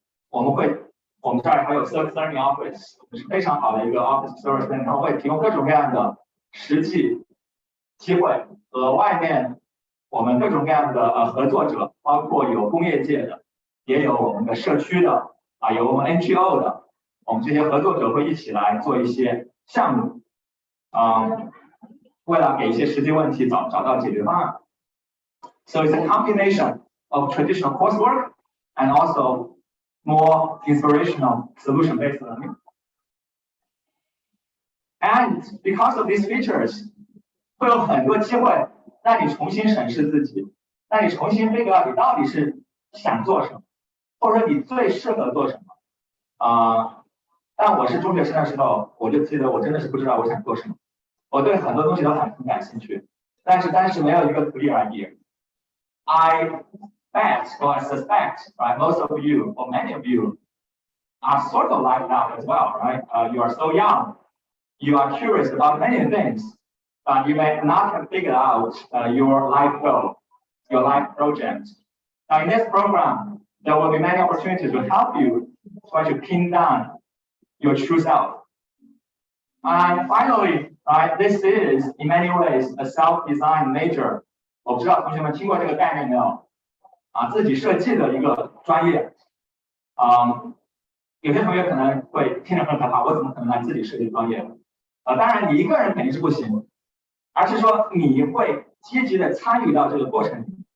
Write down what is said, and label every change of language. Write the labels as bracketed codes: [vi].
[zh] 我们这儿还有 Service Learning Office， 是非常好的一个 Office Service Learning， 然后会提供各种各样的实际机会和外面我们各种各样的合作者，包括有工业界的，也有我们的社区的有我们 NGO 的。我们这些合作者会一起来做一些项目为了给一些实际问题找到解决方案。 [en] So it's a combination of traditional coursework and also more inspirational solution-based learning. And because of these features, [zh] 会有很多机会让你重新审视自己，让你重新 [en] figure out [zh] 你到底是想做什么，或者说你最适合做什么但我是中学生的时候，我就记得我真的是不知道我想做什么。我对很多东西都很感兴趣，但是当时没有一个 [en] clear idea. I bet or I suspect, right, most of you or many of you are sort of like that as well, right? You are so young, you are curious about many things, but you may not have figured out your life goal, your life project. Now in this program, there will be many opportunities to help you try to pin down your true self. And finally, right, this is in many ways a self-design major. [zh] 我不知道同学们听过这个概念没有？自己设计的一个专业。有些同学可能会听着很害怕，我怎么可能来自己设计专业？当然你一个人肯定是不行，而是说你会积极的参与到这个过程里。